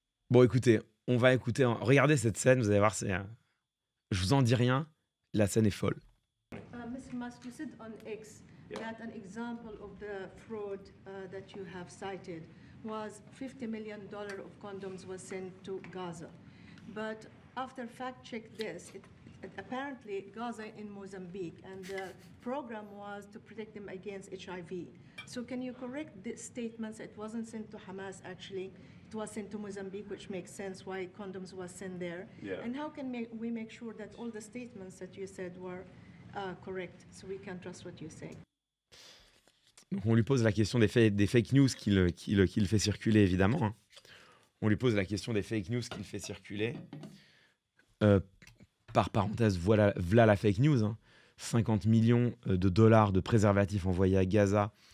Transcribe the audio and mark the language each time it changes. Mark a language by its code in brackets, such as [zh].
[fr] Bon, écoutez, on va écouter. Regardez cette scène, vous allez voir, je vous en dis rien, la scène est folle. [en] Mr. Musk, you said on X that an example of the fraud that you have cited was $50 million of condoms was sent to Gaza. But after fact-check this, apparently Gaza in Mozambique, and the program was to protect them against HIV. So can you correct the statements? It wasn't sent to Hamas, actually. It was sent to Mozambique, which makes sense why condoms was sent there. Yeah. And how can we make sure that all the statements that you said were correct, so we can trust what you say? [fr] Donc on lui pose la question des fake news qu'il fait circuler, évidemment. Hein. On lui pose la question des fake news qu'il fait circuler. Par parenthèse, voilà la fake news. Hein. 50 millions de dollars de préservatifs envoyés à Gaza.